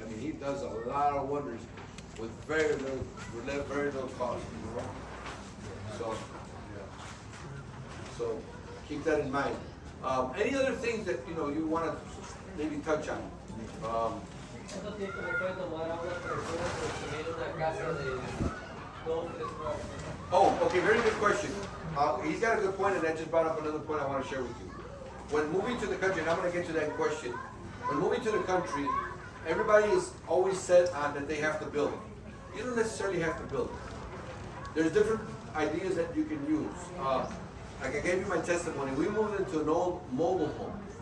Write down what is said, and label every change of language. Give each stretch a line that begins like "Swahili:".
English: I mean, he does a lot of wonders with very little cost, you know? So keep that in mind. Any other things that, you know, you wanna maybe touch on?
Spanish: ¿Cuánto tiempo le puede tomar a una persona construir una casa de 2 o 3 cuartos?
English: Oh, okay, very good question. He's got a good point, and that just brought up another point I want to share with you. When moving to the country, and I'm going to get to that question. When moving to the country, everybody is always set on that they have to build it. You don't necessarily have to build it. There's different ideas that you can use. Like I gave you my testimony, we moved into an old mobile home.